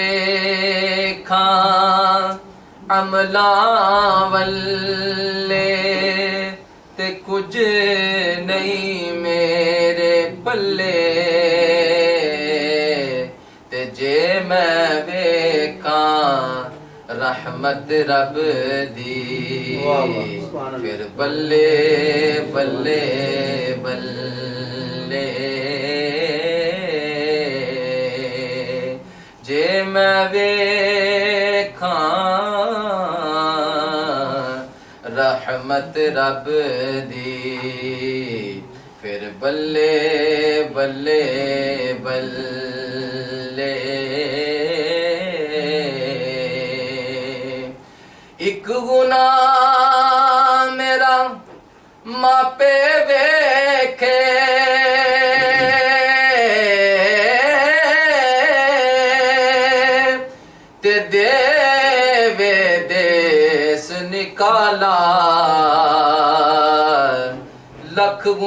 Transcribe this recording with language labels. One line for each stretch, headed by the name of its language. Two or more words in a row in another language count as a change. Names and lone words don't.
Punjabi: عملاں والے تے کچھ نہیں میرے پلے تے جے میں ویکھاں رحمت رب دی
Arabic: واہ واہ، سبحان اللہ۔
Punjabi: پھر بلے بلے بلے جے میں ویکھاں رحمت رب دی پھر بلے بلے بلے ایک گناہ میرا ماپے ویکھے تے دے وے دیس نکالا لکھ